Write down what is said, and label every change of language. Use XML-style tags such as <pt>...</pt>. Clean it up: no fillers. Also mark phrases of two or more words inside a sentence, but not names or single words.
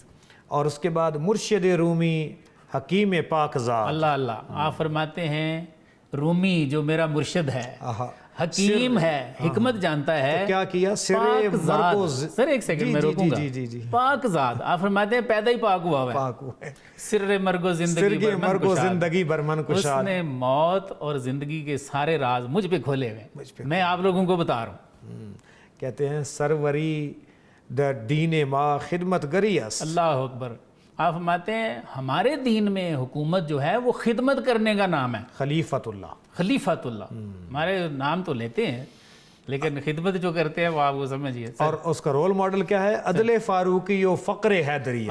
<ur>اور اس کے بعد</ur> <fa>مرشد رومی حکیم پاکزاد.</fa> <ar>اللہ اللہ.</ar> <ur>آپ فرماتے ہیں رومی جو میرا مرشد ہے حکیم ہے، حکمت جانتا ہے. کیا کیا؟ سر ایک سیکنڈ میں روکوں گا. پاک ذات. آپ فرماتے ہیں پیدا ہی پاک ہوا ہے.</ur> <fa>سر مرگ و زندگی برمن کشاد.</fa> <ur>اس نے موت اور زندگی کے سارے راز مجھ پہ کھولے ہوئے، میں آپ لوگوں کو بتا رہا ہوں. کہتے ہیں</ur> <fa>سروری در دین ما خدمت گری است.</fa> <ar>اللہ اکبر.</ar> <ur>آپ فرماتے ہیں ہمارے دین میں حکومت جو ہے وہ خدمت کرنے کا نام ہے.</ur> <ar>خلیفت اللہ. خلیفت اللہ.</ar> <ur>ہمارے نام تو لیتے ہیں لیکن خدمت جو کرتے ہیں وہ آپ کو سمجھیے. اور اس کا رول ماڈل کیا ہے؟</ur> <fa>عدل فاروقی و فقر حیدری.</fa>